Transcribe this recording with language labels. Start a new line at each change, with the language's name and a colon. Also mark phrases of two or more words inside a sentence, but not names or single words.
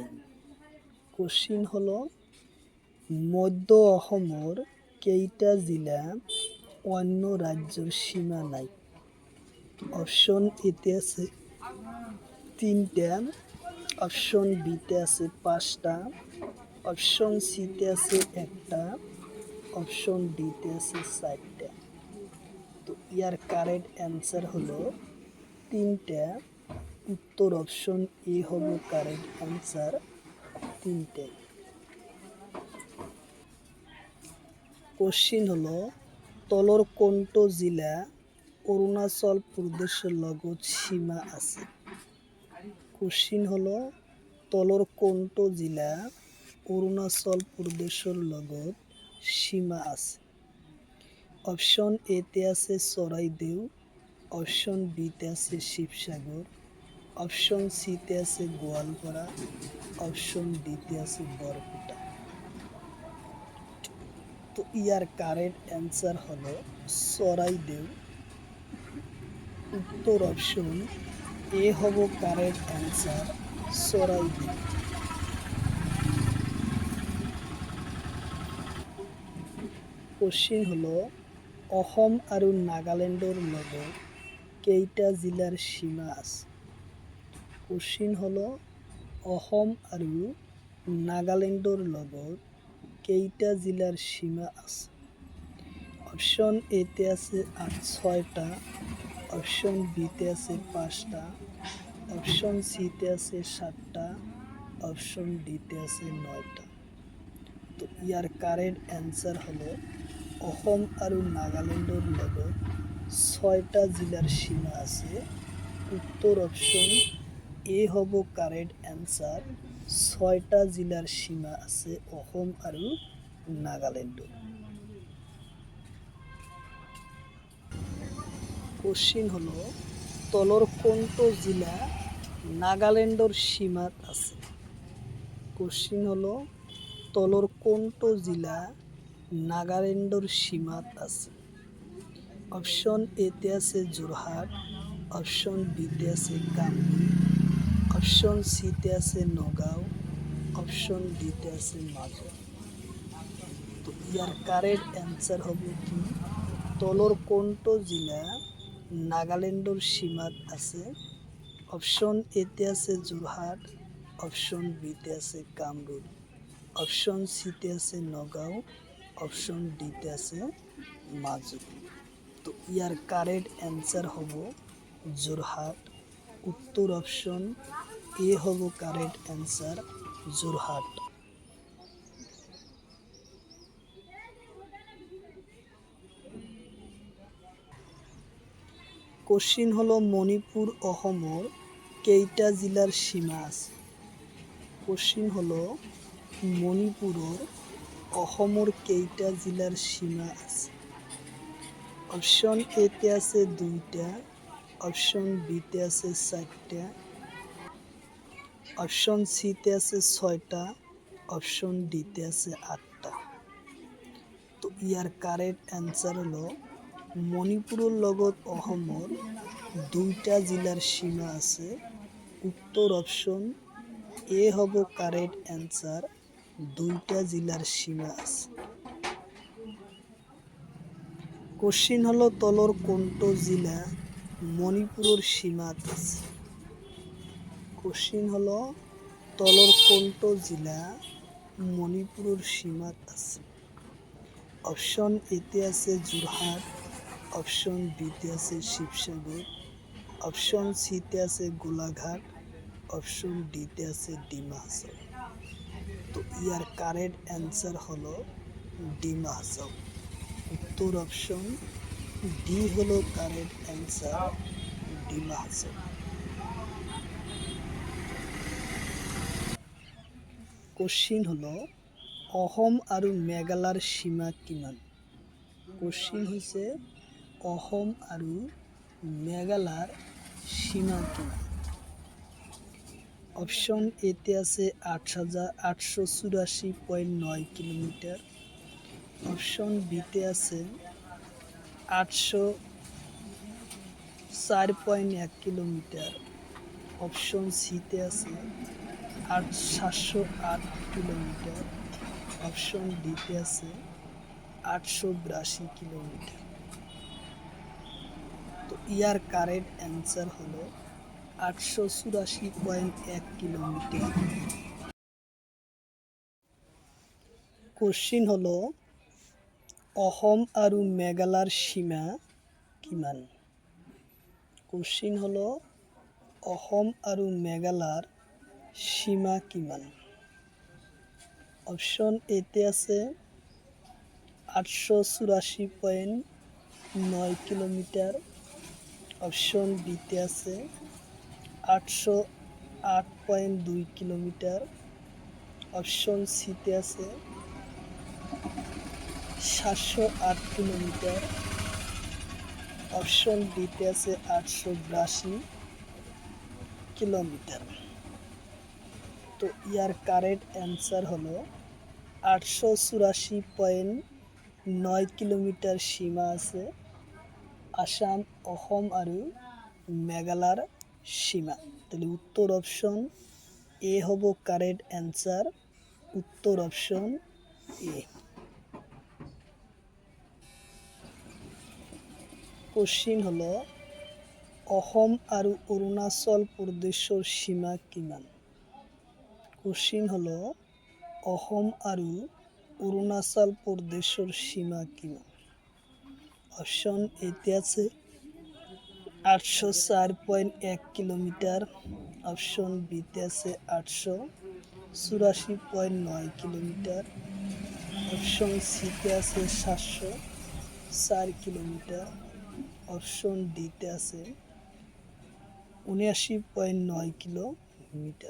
Assamese: কোশ্চিন হলো মধ্য অসমৰ কেইটা জিলা অন্য রাজ্যৰ সীমা নাই? অপশ্যন এতে আছে 3টা, অপশ্যন বিতে আছে 5টা, অপশ্যন সিতে আছে 1টা, অপশ্যন ডিতে আছে 4টা। তো ইয়ার
English: correct answer
Assamese: হলো 3টা। উত্তর অপশন এ হবে
English: correct answer,
Assamese: 3টে। কোশ্চিন হলো তলৰ কোনটো জিলা অৰুণাচল প্ৰদেশৰ লগত সীমা আছে? কোশ্চিন হলো তলৰ কোনটো জিলা অৰুণাচল প্ৰদেশৰ লগত সীমা আছে? অপশ্যন এতে আছে চৰাইদেউ, অপশ্যন বিতে আছে শিৱসাগৰ, অপশ্যন সিতে আছে গোৱালপাৰা, অপশ্যন ডিতে আছে বৰপেটা। তো ইয়ার
English: correct answer
Assamese: হলো চৰাইদেউ। উত্তর অপশন এ হব
English: correct answer,
Assamese: চৰাইদেউ। কোশ্চিন হলো অসম আৰু নাগালেণ্ডৰ লগত কেইটা জিলাৰ সীমা আছে? কোশ্চিন হলো অসম আৰু নাগালেণ্ডৰ লগত কেইটা জিলাৰ সীমা আছে? অপশ্যন এতে আছে 6টা, অপশ্যন বিতে আছে 5টা, অপশ্যন সিতে আছে 7টা, অপশ্যন ডিতে আছে 9টা। তো ইয়ার
English: correct answer
Assamese: হলো অসম আৰু নাগালেণ্ডৰ লগত 6টা জিলাৰ সীমা আছে। উত্তর অপশন এ হব
English: correct answer.
Assamese: 6টা জিলাৰ সীমা আছে অসম আৰু নাগালেণ্ডৰ। কোশ্চিন হলো তলৰ কোনটো জিলা নাগালেণ্ডৰ সীমাত আছে? কোশ্চিন হলো তলৰ কোনটো জিলা নাগালেণ্ডৰ সীমাত আছে? অপশ্যন এতে আছে যোৰহাট, অপশ্যন বিতে আছে কামৰূপ, অপশ্যন সিতে আছে নগাঁও, অপশ্যন ডিতে আছে মাজুলী। তো ইয়াৰ
English: correct answer
Assamese: হবে কি তলৰ কোনটো জিলা নাগালেণ্ডৰ সীমাত আছে? অপশ্যন এতে আছে যোৰহাট, অপশ্যন বিতে আছে কামৰূপ, অপশ্যন সিতে আছে নগাঁও, অপশ্যন ডিতে আছে মাজুলী। তো ইয়ার
English: correct answer
Assamese: হব যোরহাট। উত্তর অপশন এ হব
English: correct answer
Assamese: যোরহাট। কোশ্চিন হলো মণিপুর অসমৰ কেইটা জিলাৰ সীমা আছে? কোশ্চিন হলো মণিপুৰৰ অসমৰ কেইটা জিলাৰ সীমা আছে? অপশ্যন এতে আছে 2টা, অপশ্যন বিতে আছে 4টা, অপশ্যন সিতে আছে 6টা, অপশ্যন ডিতে আছে 8টা। তো ইয়াৰ
English: correct answer
Assamese: হলো মণিপুৰৰ লগত অসমৰ 2টা জিলাৰ সীমা আছে। উত্তর অপশ্যন এ হব
English: correct answer,
Assamese: 2টা জিলাৰ সীমা আছে। কোশ্চিন হলো তলৰ কোনটো জিলা মণিপুৰৰ সীমাত আছে? কোশ্চিন হলো তলৰ কোনটো জিলা মণিপুৰৰ সীমাত আছে? অপশ্যন এতে আছে যোৰহাট, অপশ্যন বিতে আছে শিৱসাগৰ, অপশ্যন সিতে আছে গোলাঘাট, অপশ্যন ডিতে আছে ডিমা হাছাও। তো ইয়ার
English: correct answer
Assamese: হলো ডিমা হাছাও। উত্তর অপশন ডি হলো
English: correct answer,
Assamese: ডিমা হাছাও। কোশ্চিন হলো অসম আৰু মেঘালয়ৰ সীমা কিমান? কোশ্চিন হৈছে অসম আৰু মেঘালয়ৰ সীমা কিমান? অপশ্যন এতে আছে 8,884.9 কিলোমিটার, অপশ্যন বিতে আছে 804.1 কিলোমিটার, অপশ্যন সিতে আছে 708 কিলোমিটার, অপশ্যন ডিতে আছে 882 কিলোমিটার। তো ইয়ার
English: correct answer
Assamese: হলো 884.1 কিলোমিটার। কোশ্চিন হলো অসম আৰু মেঘালয়ৰ সীমা কিমান? কোশ্চিন হলো অসম আৰু মেঘালয়ৰ সীমা কিমান? অপশ্যন এতে আছে 884.9 কিলোমিটার, অপশ্যন বিতে আছে 808.2 কিলোমিটার, অপশ্যন সিতে আছে 708 কিলোমিটার, অপশ্যন ডিতে আছে 882 কিলোমিটার। তো ইয়ার
English: correct answer
Assamese: হলো 884.9 কিলোমিটার সীমা আছে আসাম, অসম আৰু মেঘালয়ৰ সীমা। তাহলে উত্তর অপশন এ হব
English: correct answer,
Assamese: উত্তর অপশন এ। কোশ্চিন হলো অসম আৰু অৰুণাচল প্ৰদেশৰ সীমা কিমান? কোশ্চিন হলো অসম আৰু অৰুণাচল প্ৰদেশৰ সীমা কিমান? অপশ্যন এতে আছে 804.1 কিলোমিটার, অপশ্যন বিতে আছে 884.9 কিলোমিটার, অপশ্যন সিতে আছে 704 কিলোমিটার, অপশ্যন ডিতে আছে 79.9 কিলোমিটার।